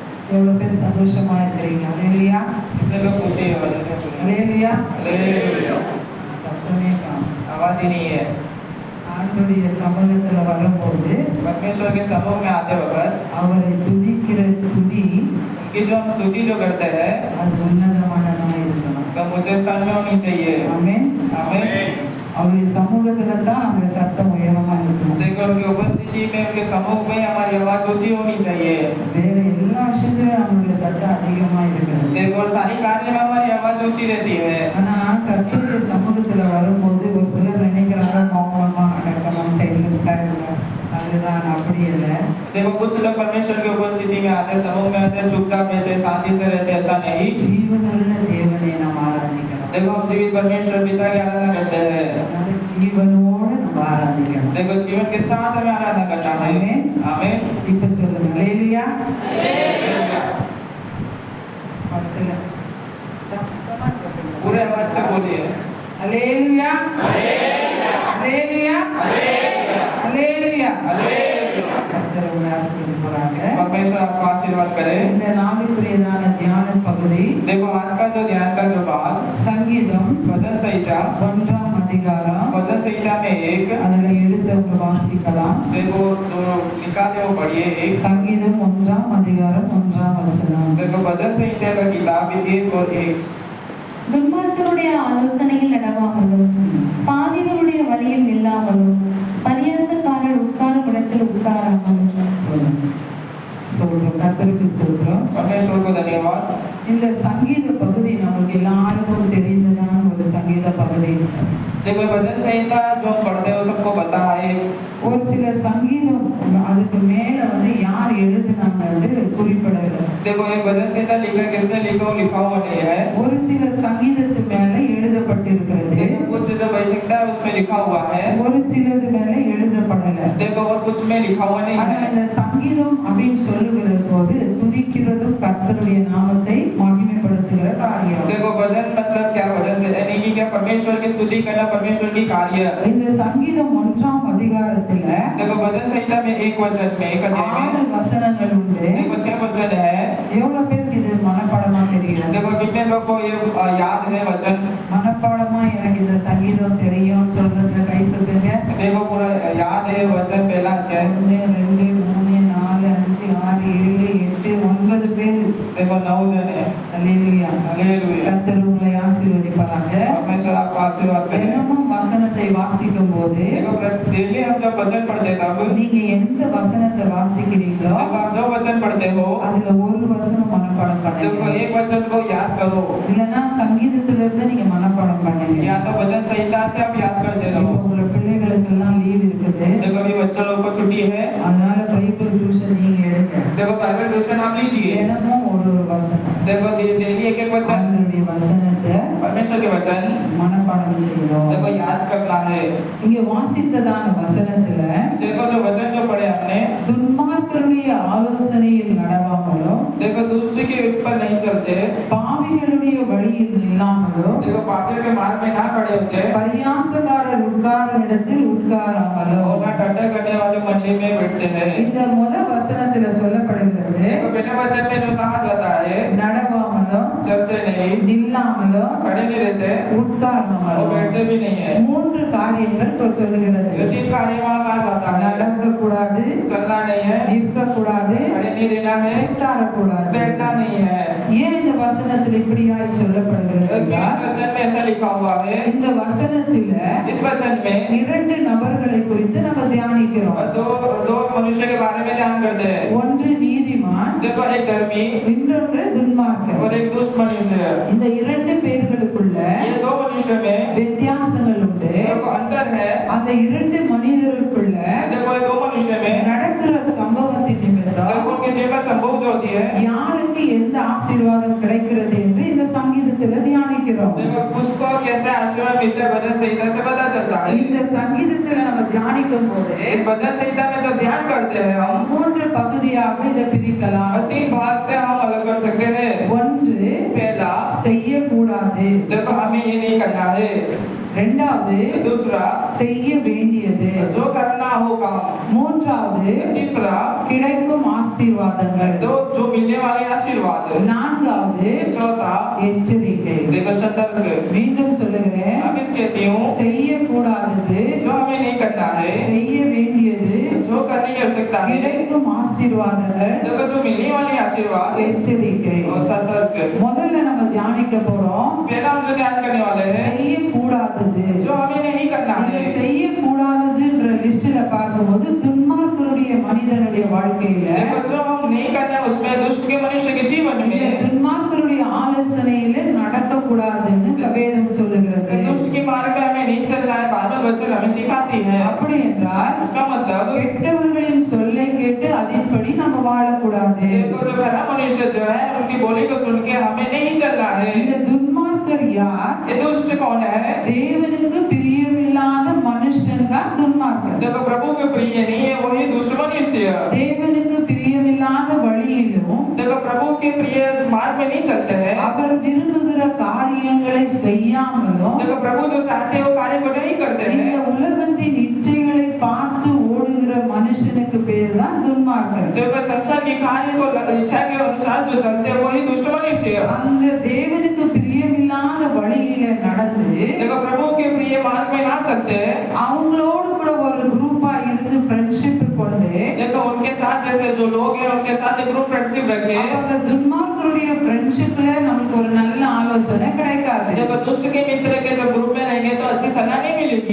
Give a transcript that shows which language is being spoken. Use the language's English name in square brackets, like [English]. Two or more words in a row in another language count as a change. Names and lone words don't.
[Tamil] எவ்வளவு பேர் சந்தோஷமா இருக்கிறீங்க? அல்லேலூயா. [Hindi] कितने लोग खुशी है? [Tamil] அல்லேலூயா. [Hindi] हालेलुया। [Tamil] சத்தமே காணோம். [Hindi] आवाज ही नहीं है। [Tamil] ஆண்டவருடைய சமூகத்துல வரும்போது [Hindi] परमेश्वर के समूह में आते वक्त [Tamil] அவரை துதிக்கிற துதி [Hindi] उनकी जो हम स्तुति जो करते हैं [Tamil] அது உன்னதமானதா இருக்கணும். [Hindi] तो मुझे स्थान में होनी चाहिए। [Tamil] ஆமென். [Hindi] आमीन। [Tamil] அவருடைய சமூகத்துல தான் நம்ம சத்தம் உயரமா இருக்கணும். [Hindi] देखो उनकी उपस्थिति में उनके समूह में हमारी आवाज ऊंची होनी चाहिए। [Tamil] வேற எல்லா விஷயத்திலும் நம்மளுடைய சத்தம் அதிகமா இருக்கிறது. [Hindi] देखो सारी कार्य में हमारी आवाज ऊंची रहती है। [Tamil] ஆனா கர்த்தருடைய சமூகத்துல வரும்போது ஒரு சிலர் நினைக்கிறாங்க மௌனமா அடக்கமா சைடுல உட்காருங்க, அதுதான். அப்படி இல்லை. [Hindi] देखो कुछ लोग परमेश्वर की उपस्थिति में आते, समूह में आते, चुपचाप रहते, शांति से रहते, ऐसा नहीं। [Tamil] ஜீவனுள்ள தேவனை நாம் ஆராதிக்கணும். [Hindi] देखो हम जीवित परमेश्वर पिता की आराधना करते हैं। [Tamil] அதனால ஜீவனோடு நம்ம ஆராதிக்கணும். [Hindi] देखो जीवन के साथ हमें आराधना करना है। आमीन। आमीन। [Tamil] இப்ப சொல்லுங்க அல்லேலூயா. பக்கத்துல சத்தமா சொல்லுங்க. [Hindi] पूरे आवाज से बोलिए [Tamil] அல்லேலூயா. அல்லேலூயா. அல்லேலூயா. கர்த்தர் உங்களை ஆசீர்வதிப்பாராக. [Hindi] परमेश्वर आपको आशीर्वाद करे। [Tamil] இந்த நாளுக்குரியதான தியான பகுதி [Hindi] देखो आज का जो ध्यान का जो भाग [Tamil] சங்கீதம் [Hindi] भजन संहिता [Tamil] 1ஆம் அதிகாரம். [Hindi] भजन संहिता में एक [Tamil] அதுல எடுத்தவங்க வாசிக்கலாம். [Hindi] देखो जो निकाले वो पढ़िए। एक [Tamil] சங்கீதம் 1ஆம் அதிகாரம் 1ஆம் வசனம். [Hindi] देखो भजन संहिता का किताब 1 और 1। [Tamil] துன்மார்க்கருடைய ஆலோசனையில் நடவாமலும் பாவிகளுடைய வழியில் நில்லாமலும் பரியாசக்காரர் உட்காரும் இடத்தில் உட்காராமலும் சொல்றோம். கர்த்தருக்கு ஸ்தோத்திரம். [Hindi] परमेश्वर को धन्यवाद। [Tamil] இந்த சங்கீத பகுதி நமக்கு எல்லாருக்கும் தெரிந்ததான ஒரு சங்கீத பகுதி. [Hindi] देखो भजन संहिता जो हम पढ़ते हैं वो सबको पता है। [Tamil] ஒரு சில சங்கீதம் அதுக்கு மேல வந்து யார் எழுதுனாங்கன்னு குறிப்பிடவில்லை. [Hindi] देखो ये भजन संहिता लिखा किसने लिखा वो लिखा हुआ नहीं है। [Tamil] ஒரு சில சங்கீதத்து மேல எழுதப்பட்டிருக்கிறது. [Hindi] देखो कुछ जो वैशिकता है उसमें लिखा हुआ है। [Tamil] ஒரு சிலது மேல எழுதப்படல. [Hindi] देखो और कुछ में लिखा हुआ नहीं [Tamil] ஆனா [Hindi] है। [Tamil] இந்த சங்கீதம் அப்படின்னு சொல்லுகிற போது துதிக்கிறதும் கர்த்தருடைய நாமத்தை மகிமைப்படுத்துகிற காரியம். [Hindi] देखो भजन मतलब क्या? भजन से यानी कि क्या परमेश्वर की स्तुति करना परमेश्वर की कार्य। [Tamil] இந்த சங்கீதம் 1ஆம் அதிகாரத்துல [Hindi] देखो भजन संहिता में एक वचन में एक अध्याय 6 में [Tamil] வசனங்கள் உண்டு. [Hindi] देखो 6 वचन है। [Tamil] எவ்வளவு பேருக்கு இது மனப்பாடமா தெரியும்? [Hindi] देखो कितने लोग को ये याद है वचन? [Tamil] மனப்பாடமா எனக்கு இந்த சங்கீதம் தெரியும் சொல்றத கை தூக்குங்க. [Hindi] देखो पूरा याद है वचन पहला अध्याय। [Tamil] 1 2 3 4 5 6 7 8 9 பேர். [Hindi] देखो 9 जन है। [Tamil] அல்லேலூயா. [Hindi] हालेलुया। [Tamil] கர்த்தர் உங்களை ஆசீர்வதிப்பாராக. [Hindi] परमेश्वर आपको आशीर्वाद करे। [Tamil] தினமும் வசனத்தை வாசிக்கும் போது [Hindi] देखो डेली हम जब वचन पढ़ते तब [Tamil] நீங்க எந்த வசனத்தை வாசிக்கிறீங்களோ [Hindi] देखो आप जो वचन पढ़ते हो [Tamil] அதுல ஒரு வசனம் மனப்பாடம் [Hindi] देखो [Tamil] பண்ணுங்க. [Hindi] एक वचन को याद करो, [Tamil] இல்லனா சங்கீதத்துல இருந்து நீங்க மனப்பாடம் பண்ணுங்க. [Hindi] या तो भजन संहिता से आप याद करते [Tamil] இப்போ [Hindi] रहो। [Tamil] உங்க பிள்ளைகளுக்கு எல்லாம் லீவ் இருக்குது. [Hindi] देखो अभी बच्चों लोग को छुट्टी है। [Tamil] அதனால [English] Bible tuition [Tamil] நீங்க எடுங்க. [Hindi] देखो [English] Bible tuition [Hindi] आप लीजिए। [Tamil] தினமும் ஒரு வசனம் [Hindi] देखो डेली एक एक वचन [Tamil] ஆண்டவருடைய வசனத்தை [Hindi] परमेश्वर के वचन [Tamil] மனப்பாடம் செய்யணும். [Hindi] देखो याद करना है। [Tamil] இங்க வாசித்ததான வசனத்துல [Hindi] देखो जो वचन जो पढ़े हमने [Tamil] துன்மார்க்கருடைய ஆலோசனையில் நடவாமலும் [Hindi] देखो दूसरे के ऊपर नहीं चलते, [Tamil] பாவிகளுடைய வழியில் நில்லாமலும் [Hindi] देखो पापियों के मार्ग में ना खड़े होते [Tamil] பரியாசக்காரர் உட்காரும் இடத்தில் உட்காராமலும். [Hindi] और ना टट्टा करने वाले मंडली में बैठते हैं। [Tamil] இந்த முதல் வசனத்துல சொல்லப்படுகிறது [Hindi] देखो पहले वचन में जो कहा जाता है [Tamil] நடவாமலும் [Hindi] चलते नहीं, [Tamil] நில்லாமலும் [Hindi] खड़े नहीं रहते और [Tamil] உட்காராமலும் [Hindi] बैठते भी नहीं है। [Tamil] 3 காரியங்கள் இப்ப சொல்லுகிறது. [Hindi] ये 3 कार्य वहाँ कहा जाता है। [Tamil] நடக்க கூடாது, [Hindi] चलना नहीं है, [Tamil] நிற்க கூடாது, [Hindi] खड़े नहीं रहना है, [Tamil] உட்கார கூடாது. [Hindi] बैठना नहीं है। [Tamil] ஏன் இந்த வசனத்தில் இப்படியாய் சொல்லப்படுகிறது [Hindi] इस [Tamil] என்றால், [Hindi] वचन में ऐसा लिखा हुआ है। [Tamil] இந்த வசனத்துல [Hindi] इस वचन में [Tamil] 2 நபர்களை குறித்து நம்ம தியானிக்கிறோம். [Hindi] दो मनुष्य के बारे में ध्यान करते हैं। [Tamil] ஒன்று நீதிமான், [Hindi] देखो एक धर्मी [Tamil] இன்னொன்று துன்மார்க்கன். [Hindi] और एक दुष्ट मनुष्य। [Tamil] இந்த 2 பேர்களுக்குள்ள [Hindi] ये 2 मनुष्य में [Tamil] வித்தியாசங்கள் உண்டு. [Hindi] देखो अंतर है। [Tamil] அந்த 2 மனிதருக்குள்ள [Hindi] देखो ये 2 मनुष्य में [Tamil] நடக்கிற சம்பவத்தின் நிமித்தம் [Hindi] देखो उनके जीवन में संभव जो होती है, [Tamil] யாருக்கு எந்த ஆசீர்வாதம் கிடைக்கிறது என்று இந்த சங்கீதத்துல தியானிக்கிறோம். [Hindi] देखो उसको कैसे आशीर्वाद मिलता है भजन संहिता से पता चलता है। [Tamil] இந்த சங்கீதத்துல நம்ம தியானிக்கும் போது [Hindi] इस भजन संहिता में जब ध्यान करते हैं हम [Tamil] 3 பகுதியாக இதை பிரிக்கலாம். [Hindi] 3 भाग से हम अलग कर सकते हैं। [Tamil] ஒன்று [Hindi] पहला [Tamil] செய்யக்கூடாது, [Hindi] देखो हमें ये नहीं करना है। [Tamil] இரண்டாவது [Hindi] दूसरा [Tamil] செய்ய வேண்டியது, [Hindi] जो करना हो काम। [Tamil] மூன்றாவது [Hindi] तीसरा [Tamil] கிடைக்கும் ஆசீர்வாதங்கள், [Hindi] तो जो मिलने वाले आशीर्वाद। [Tamil] நான்காவது [Hindi] चौथा [Tamil] எச்சரிக்கை. [Hindi] देखो सतर्क। [Tamil] மீண்டும் சொல்லுகிறேன், [Hindi] अब इस कहती हूँ [Tamil] செய்யக்கூடாதது [Hindi] जो हमें नहीं करना है, [Tamil] செய்ய வேண்டியது, [Hindi] जो करने की आवश्यकता है, [Tamil] கிடைக்கும் ஆசீர்வாதங்கள் [Hindi] देखो जो मिलने वाली आशीर्वाद [Tamil] எச்சரிக்கை. [Hindi] और सतर्क। [Tamil] முதல்ல நம்ம தியானிக்க போறோம் [Hindi] पहला हम जो ध्यान करने वाले हैं [Tamil] செய்யக்கூடாதது. [Hindi] जो हमें नहीं करना [Tamil] இந்த [Hindi] है। [Tamil] செய்யக்கூடாதுன்ற லிஸ்ட்ல பார்க்கும்போது துன்மார்க்கருடைய மனிதனுடைய வாழ்க்கையில [Hindi] देखो जो हम नहीं करना है उसमें दुष्ट के मनुष्य के जीवन [Tamil] இந்த [Hindi] में [Tamil] துன்மார்க்கருடைய ஆலோசனையில நடக்கக்கூடாதுன்னு வேதம் சொல்லுகிறது. [Hindi] दुष्ट के मार्ग में हमें नहीं चलना है। बाइबल वचन हमें सिखाती है। [Tamil] அப்படி என்றால் [Hindi] इसका मतलब [Tamil] கெட்டவர்களின் சொல்லை கேட்டு அதன்படி நம்ம வாழக்கூடாது. [Hindi] देखो जो खराब मनुष्य जो है उनकी बोली को सुन के हमें नहीं चलना है। [Tamil] இந்த துன்மார்க்கர் யார்? [Hindi] ये दुष्ट कौन है? [Tamil] தேவனுக்கு பிரியமில்லாத மனுஷன் தான் துன்மார்க்கர். [Hindi] देखो प्रभु के प्रिय नहीं है वही दुष्ट मनुष्य। [Tamil] தேவனுக்கு பிரியமில்லாத வழியிலும் [Hindi] देखो प्रभु के प्रिय मार्ग में नहीं चलते हैं। [Tamil] அவர் விரும்புகிற காரியங்களை செய்யாமலும் [Hindi] देखो प्रभु जो चाहते हैं वो कार्य को नहीं करते [Tamil] இந்த [Hindi] हैं। [Tamil] உலகத்தின் இச்சைகளை பார்த்து ஓடுகிற மனுஷனுக்கு பேர் தான் துன்மார்க்கர். [Hindi] देखो संसार की कार्य को इच्छा के अनुसार जो चलते हैं वही दुष्ट मनुष्य। [Tamil] அந்த தேவனுக்கு பிரியமில்லாத வழியில நடந்து [Hindi] देखो प्रभु के प्रिय मार्ग में ना चलते हैं। [Tamil] அவங்களோடு கூட ஒரு குரூப்பா இருந்து ஃப்ரெண்ட்ஷிப் கொண்டு [Hindi] देखो उनके साथ जैसे जो लोग हैं उनके साथ एक [English] group friendship [Hindi] रखे। [Tamil] அந்த துன்மார்க்கருடைய ஃப்ரெண்ட்ஷிப்ல நமக்கு ஒரு நல்ல ஆலோசனை கிடைக்காது. [Hindi] देखो दुष्ट के मित्र के जब ग्रुप में रहेंगे तो अच्छी सलाह नहीं मिलेगी।